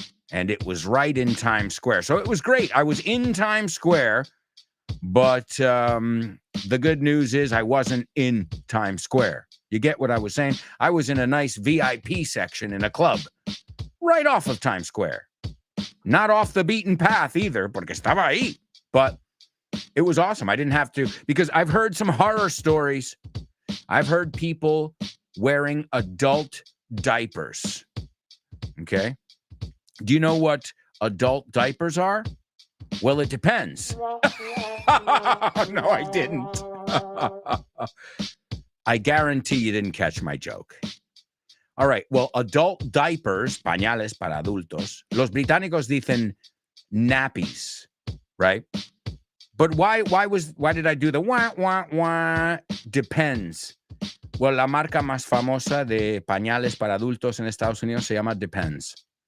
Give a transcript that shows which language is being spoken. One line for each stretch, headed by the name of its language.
English: And it was right in Times Square. So it was great. I was in Times Square, but the good news is I wasn't in Times Square. You get what I was saying? I was in a nice VIP section in a club right off of Times Square. Not off the beaten path either,
Spanish: porque estaba ahí.
English: But it was awesome. I didn't have to, because I've heard some horror stories. I've heard people wearing adult diapers. Okay? Do you know what adult diapers are? Well, it depends. No, I didn't. I guarantee you didn't catch my joke. All right. Well, adult diapers,
Spanish: pañales para adultos. Los británicos dicen nappies, right?
English: But why did I do the wah, wah, wah? Depends.
Spanish: Well, la marca más famosa de pañales para adultos en Estados Unidos se llama Depends.